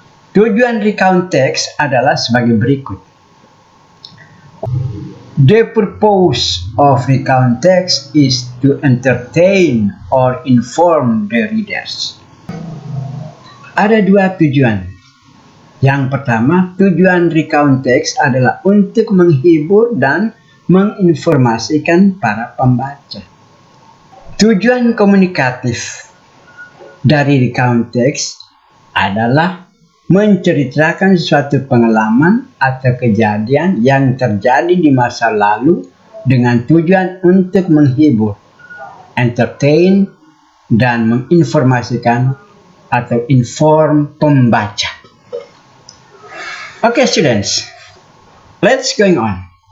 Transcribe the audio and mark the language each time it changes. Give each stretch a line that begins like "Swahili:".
Indonesian: Tujuan recount text adalah sebagai berikut.
English: The purpose of recount text is to entertain or inform the readers.
Indonesian: Ada dua tujuan. Yang pertama, tujuan recount text adalah untuk menghibur dan menginformasikan para pembaca. Tujuan komunikatif dari recount text adalah menceritakan suatu pengalaman atau kejadian yang terjadi di masa lalu dengan tujuan untuk menghibur, entertain, dan menginformasikan atau inform pembaca.
English: Okay, students, let's going on.